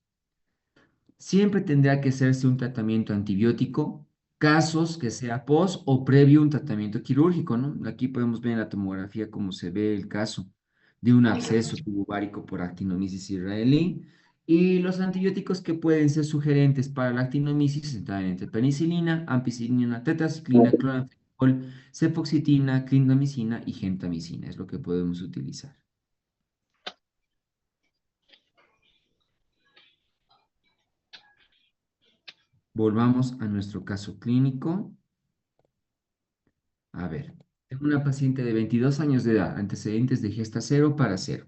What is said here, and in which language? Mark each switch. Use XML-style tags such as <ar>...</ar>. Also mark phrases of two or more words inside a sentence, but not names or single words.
<es>Siempre tendrá que hacerse un tratamiento antibiótico, casos que sea post o previo un tratamiento quirúrgico, ¿no? Aquí podemos ver en la tomografía cómo se ve el caso de un absceso tubovárico por actinomisis israelí. Y los antibióticos que pueden ser sugerentes para la actinomyces están entre penicilina, ampicilina, tetraciclina, cloranfenicol, cefoxitina, clindamicina y gentamicina. Es lo que podemos utilizar. Volvamos a nuestro caso clínico. A ver, tengo una paciente de 22 años de edad, antecedentes de gesta cero para cero.</es>